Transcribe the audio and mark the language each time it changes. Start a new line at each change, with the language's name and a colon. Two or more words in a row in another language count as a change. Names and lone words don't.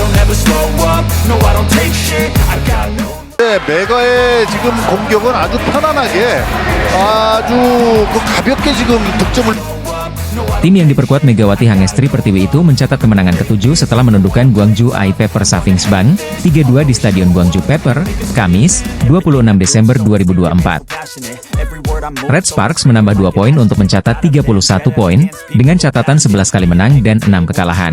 Korean: 네, 메가의 지금 공격은 아주 편안하게 아주 가볍게 지금 득점을.
Indonesian: Tim yang diperkuat Megawati Hangestri Pertiwi itu mencatat kemenangan ke-7 setelah menundukkan Gwangju AI Pepper Savings Bank 3-2 di Stadion Gwangju Pepper, Kamis, 26 Desember 2024. Red Sparks menambah 2 poin untuk mencatat 31 poin, dengan catatan 11 kali menang dan 6 kekalahan.